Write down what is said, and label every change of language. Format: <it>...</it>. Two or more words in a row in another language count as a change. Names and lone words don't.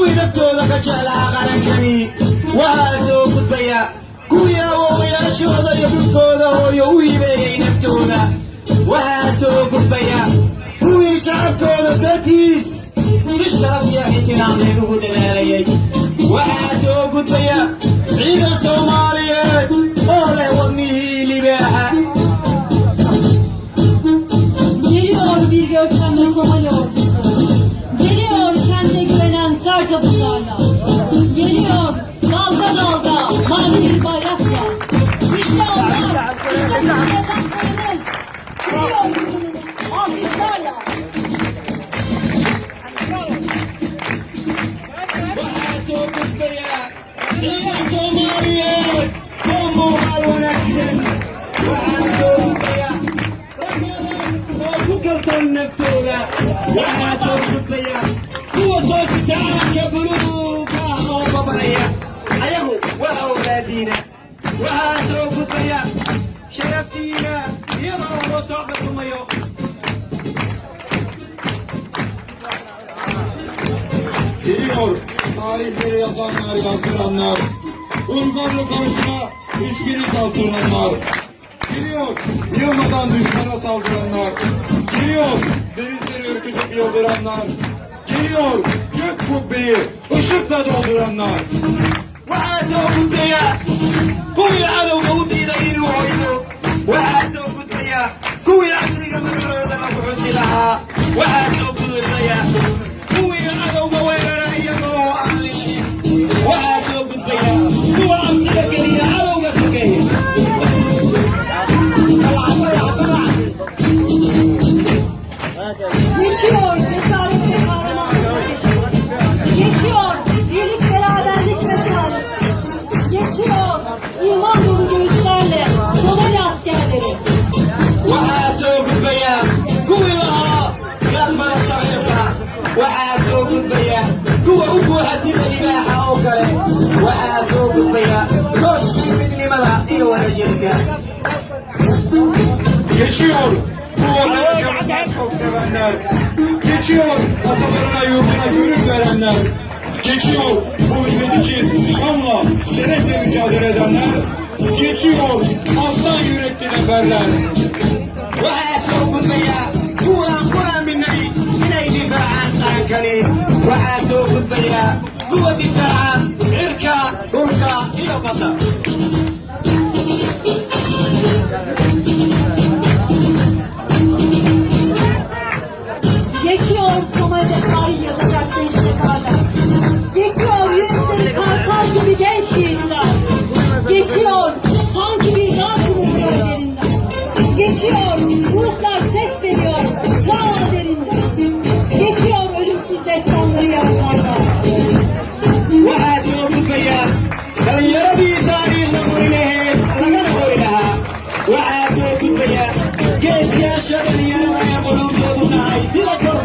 <so>naftooda ka jeclaa qarankani waxaa soo gudbaya kuwii awoowayaashooda iyo dhulkooda hooyo u hibeeyey naftooda waxaa soo gudbaya kuwii shacabkooda dartiis si sharaf iyo ixtiraam ugu dadaalayay waxaa soo gudbaya ciidan Soomaaliyeed oo leh wadnihii libaaxa.</so> <tr>Geliyor bir görkemli Somali ordusu. Geliyor kendine güvenen sert abuzlarla. Geliyor dalga dalga mavi bir bayrakla. İşte onlar, işte bizim yataklarımız. Geliyor yüzümüz alkışlarla.</tr> <so>Waxaa soo gudbaya ciidan Soomaaliyeed oo muuqaal wanaagsan. Waxaa soo gudbaya oo ku kalsoon naftooda. Waxaa soo gudbaya kuwa soo sitaanka buluuga ah oo babaraya ayagu waa awlaadiina. Waxaa soo gudbaya sharaftiina iyadoo loo soo xukumayo.</so> <tr>Geliyor tarihleri yazanlar, yazdıranlar, uygarlık arasına üstünü kaldıranlar. Geliyor yılmadan düşmana saldıranlar. Geliyor denizleri ürkütüp yıldıranlar. Geliyor gök kubbeyi ışıkla dolduranlar.</tr> <so>Waxaa soo gudbaya kuwii cadowga u diiday inuu hoydo. Waxaa soo gudbaya kuwii casriga magacooda lagu xusi lahaa. Waxaa soo gudbaya kuwii cadowga weerara iyagoo aan lihin. Waxaa soo gudbaya kuwa cabsida geliya cadowga sokeeye.</so> <tr>Geçiyor cesaret ve kahramanlık ateşi. Geçiyor birlik beraberlik meşalesi. Geçiyor iman dolu göğüslerle Somali askerleri.</tr> <so>Waxaa soo gudbaya kuwii lahaa gaalmada shaciirka. Waxaa soo gudbaya kuwa u buuxa sida libaaxa oo kale. Waxaa soo gudbaya tooshkii midnimada iyo wadajirka.</so> <tr>Geçiyor bu vatanı çok sevenler. Geçiyor atalarına yurduna gönül verenler. Geçiyor bu millet için şanla, şerefle mücadele edenler. Geçiyor aslan yürekli neferler.</tr> <so>Waxaa soo gudbaya kuwa aan ku aaminay inay difaacaan qarankani. Waxaa soo gudbaya kuwa difaaca cirka, dhulka iyo badda.</so> <tr>Geçiyor Somali'de tarih yazacak gençlik hala. Geçiyor yürekleri kartal gibi genç yiğitler. Geçiyor sanki bir dağ kırık gölgelerinden. Geçiyor ruhlar ses veriyor ta derinden. Geçiyor ölümsüz destanları yazanlar.</tr> <so>Waxaa soo gudbaya dhalinyaradii taariikhda qori lahayd lagana qori lahaa. Waxaa soo gudbaya geesiyaasha dhalinyarada ee qulubtoodu tahay sida</so>